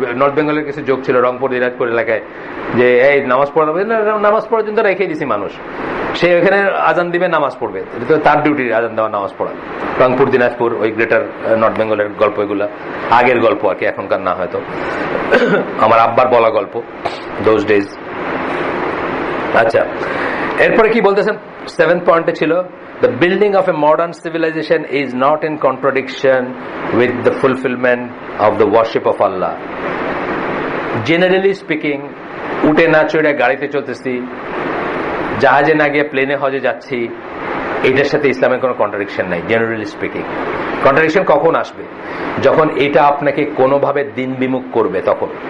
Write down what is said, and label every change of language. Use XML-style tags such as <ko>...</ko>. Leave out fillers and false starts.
<bn>North বেঙ্গলের কিছু যোগ ছিল রংপুর দিনাজপুর এলাকায়, যে এই নামাজ পড়া, নামাজ পড়ার জন্য রেখে দিছি মানুষ, সে ওখানে আজান দিবে, নামাজ পড়বে, এটা তো তার ডিউটি, আজান দেওয়া, নামাজ পড়া। রংপুর দিনাজপুর, ওই গ্রেটার নর্থ বেঙ্গলের গল্প, এগুলা আগের গল্প আর কি, এখনকার না হয়তো, আমার আব্বার বলা গল্প, দোজ ডেজ। আচ্ছা, এরপরে কি বলতেছেন? 7th পয়েন্টে ছিল</bn> <en>the building of a modern civilization is not in contradiction with the fulfillment of the worship of Allah. Generally speaking,</en> <bn>উঠে না চড়ে গাড়িতে চলতেছি, জাহাজে না গিয়ে প্লেনে হজে যাচ্ছি, এটার সাথে ইসলামের কোনো কন্ট্রাডিকশন নাই। জেনারেলি স্পিকিং কন্ট্রাডিকশন কখন আসবে? যখন এটা আপনাকে কোনোভাবে দিন বিমুখ করবে, তখন।</bn>